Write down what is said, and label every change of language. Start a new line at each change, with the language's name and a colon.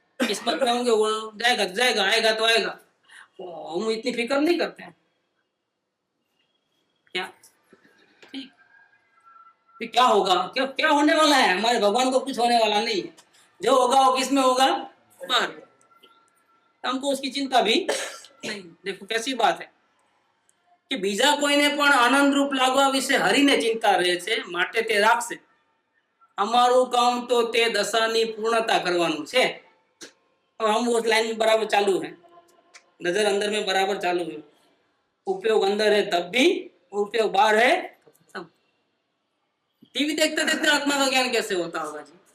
Hindi: इस पर होंगे, वो जाएगा तो जाएगा, आएगा तो आएगा, हम इतनी फिक्र नहीं करते हैं क्या? ठीक, फिर क्या होगा? क्या क्या होने वाला है? हमारे भगवान को कुछ होने वाला नहीं है, जो होगा वो किस में होगा? बाहर। हमको उसकी चिंता भी नहीं। देखो कैसी बात है कि
Gujarati: बीजा कोઈને પણ આનંદ રૂપ લાગવા વિશે હરીને ચિંતા રહે છે, માટે તે રાખશે। અમારું કામ તો તે દશાની પૂર્ણતા કરવાનું છે।
Hindi: और हम उस लाइन में बराबर चालू है, नजर अंदर में बराबर चालू है। उपयोग अंदर है तब भी, उपयोग बाहर है तब। टीवी देखते देखते आत्मा का ज्ञान कैसे होता होगा जी?